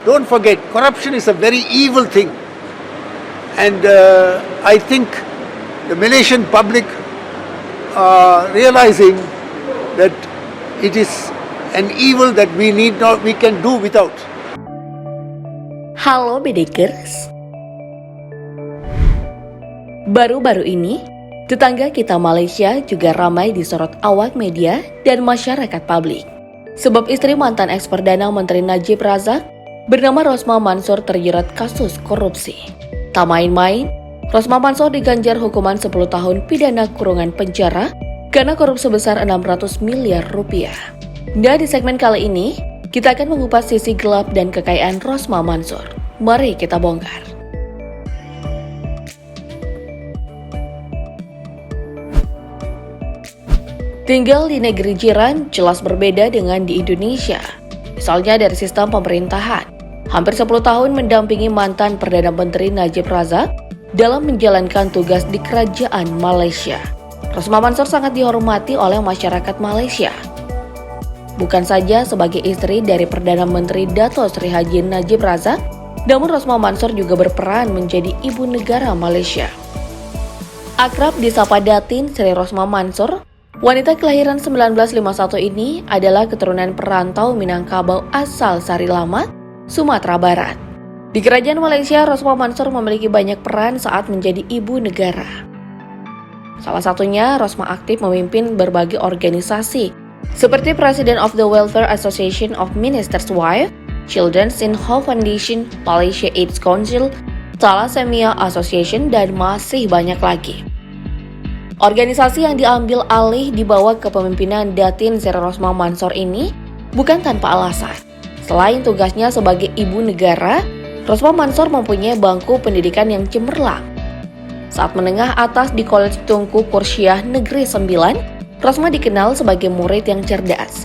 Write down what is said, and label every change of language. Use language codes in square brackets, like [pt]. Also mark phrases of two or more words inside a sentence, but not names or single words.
[en] Don't forget, corruption is a very evil thing. And I think the Malaysian public are realizing that it is an evil that we can do without. [id] Halo Bedekers. Baru-baru ini, tetangga kita Malaysia juga ramai disorot awak media dan masyarakat publik. Sebab istri mantan eks-Perdana Menteri Najib Razak bernama Rosmah Mansor terjerat kasus korupsi. Tak main-main, Rosmah Mansor diganjar hukuman 10 tahun pidana kurungan penjara karena korupsi sebesar 600 miliar rupiah. Dan di segmen kali ini, kita akan mengupas sisi gelap dan kekayaan Rosmah Mansor. Mari kita bongkar. Tinggal di negeri jiran jelas berbeda dengan di Indonesia. Misalnya dari sistem pemerintahan. Hampir 10 tahun mendampingi mantan Perdana Menteri Najib Razak dalam menjalankan tugas di kerajaan Malaysia. Rosmah Mansor sangat dihormati oleh masyarakat Malaysia. Bukan saja sebagai istri dari Perdana Menteri Dato' Sri Haji Najib Razak, namun Rosmah Mansor juga berperan menjadi ibu negara Malaysia. Akrab disapa Datin Sri Rosmah Mansor, wanita kelahiran 1951 ini adalah keturunan perantau Minangkabau asal Sari Lama, Sumatera Barat. Di kerajaan Malaysia, Rosmah Mansor memiliki banyak peran saat menjadi ibu negara. Salah satunya, Rosmah aktif memimpin berbagai organisasi, seperti [en] President of [id] the Welfare Association of Ministers' Wives, Children's in Hope Foundation, Malaysia AIDS Council, Thalassemia Association, dan masih banyak lagi. Organisasi yang diambil alih di bawah kepemimpinan Datin Sri Rosmah Mansor ini bukan tanpa alasan. Selain tugasnya sebagai ibu negara, Rosmah Mansor mempunyai bangku pendidikan yang cemerlang. Saat menengah atas di Kolej Tunku Pursiah Negeri 9, Rosmah dikenal sebagai murid yang cerdas.